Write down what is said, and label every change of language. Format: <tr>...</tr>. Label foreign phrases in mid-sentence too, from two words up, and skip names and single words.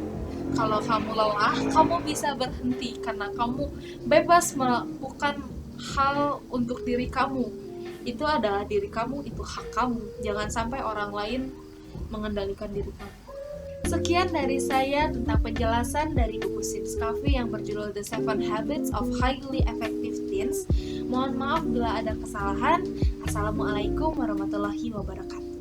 <id>Kalau kamu lelah, kamu bisa berhenti karena kamu bebas melakukan hal untuk diri kamu. Itu adalah diri kamu, itu hak kamu. Jangan sampai orang lain mengendalikan diri kamu. Sekian dari saya tentang penjelasan dari buku Steve Covey yang berjudul The 7 Habits of Highly Effective Teens. Mohon maaf bila ada kesalahan.</id> <ar>السلام عليكم ورحمة الله وبركاته.</ar>